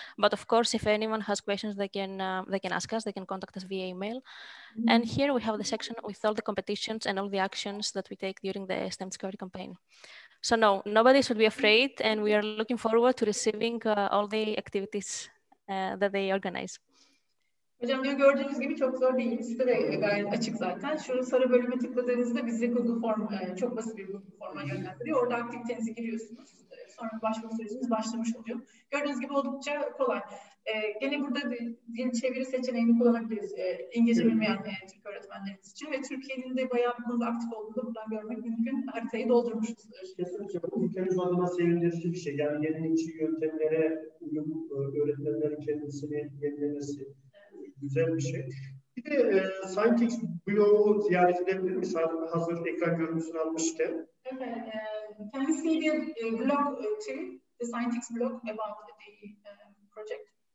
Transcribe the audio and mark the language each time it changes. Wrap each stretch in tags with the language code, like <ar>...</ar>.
<en>But of course, if anyone has questions, they can ask us. They can contact us via email. And here we have the section with all the competitions and all the actions that we take during the STEM Discovery campaign. So no, nobody should be afraid, and we are looking forward to receiving all the activities that they organize.</en> <tr>Hocam gördüğünüz gibi çok zor değil. Site de gayet açık zaten. Şu sarı bölüme tıkladığınızda bizi Google Form, çok basit bir Google Form'a yönlendiriyor. Orada aktivitenizi giriyorsunuz. Sonra başvuru süreciniz başlamış oluyor. Gördüğünüz gibi oldukça kolay. Gene burada dil çeviri seçeneğini kullanabiliriz. İngilizce bilmeyen Türk öğretmenlerimiz için ve Türkiye'nin de bayağı bir konuda aktif olduğunu buradan görmek mümkün. Haritayı doldurmuşuz. Kesinlikle bu ülkemiz adına sevindirici bir şey. Yani yenilikçi yöntemlere uyum, öğretmenlerin kendisini yenilemesi güzel bir şey. Bir de Scientix blogu ziyaret edebilir miyiz? Hazır ekran görüntüsünü almışken.</tr> <en>Okay, can we see the blog too? The Scientix blog about the project?</en>